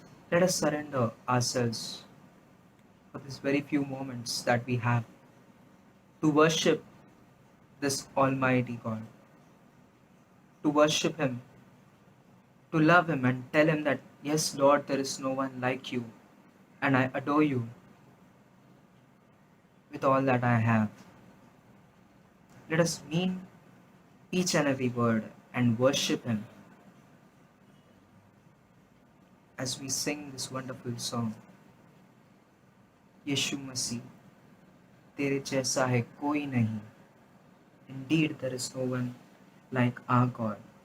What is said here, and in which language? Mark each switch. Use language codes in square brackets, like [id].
[en] Let us surrender ourselves for these very few moments that we have to worship this Almighty God, to worship Him, to love Him and tell Him that, yes, Lord, there is no one like you, and I adore you with all that I have. Let us mean each and every word and worship Him as we sing this wonderful song. [hi] यीशु मसीह, तेरे जैसा है कोई नहीं. [en] Indeed, there is no one like our God.